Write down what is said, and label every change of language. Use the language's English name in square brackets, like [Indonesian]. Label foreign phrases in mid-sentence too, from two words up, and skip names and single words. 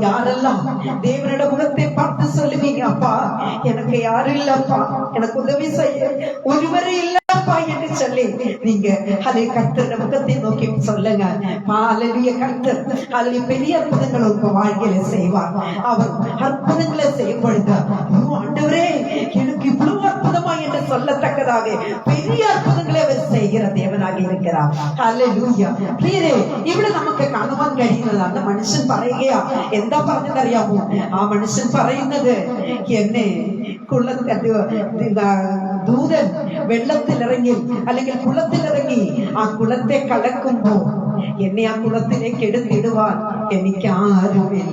[Tamil] யாரெல்லாம் தேவனோட முகத்தை பார்த்து சொல்லுவீங்க, அப்பா எனக்கு யாரும் இல்லப்பா, எனக்கு உதவி செய்ய ஒருவரே இல்லப்பா என்று சொல்லி நீங்க அதை கர்த்தர் முகத்தை நோக்கி சொல்லுங்க. ஹல்லேலூயா. கர்த்தர் ஹல்லேலூயா பெரிய அற்புதங்களை உங்க வாழ்க்கையில செய்வார். அவர் அற்புதங்களை செய்யும் பொழுது ஆண்டவரே எனக்கு இவ்வளவு அற்புதமா என்று சொல்லத்தக்கதாக பெரிய அற்புதங்களை அவர் செய்வார். [Malayalam] ചെയ്യുന്ന ദേവനാകി ഇരിക്കണം. ഹല്ലേലൂയ. പ്രിയരെ, ഇവിടെ നമുക്ക് കാണുവാൻ കഴിയുന്നതാണ് മനുഷ്യൻ പറയുകയാ. എന്താ പറഞ്ഞതറിയാമോ? ആ മനുഷ്യൻ പറയുന്നത്, എന്നെ ദൂതൻ വെള്ളത്തിലിറങ്ങി അല്ലെങ്കിൽ കുളത്തിലിറങ്ങി ആ കുളത്തെ കലക്കുമ്പോ എന്നെ ആ കുളത്തിലേക്ക് എടുത്തിടുവാൻ എനിക്ക് ആരുമില്ല.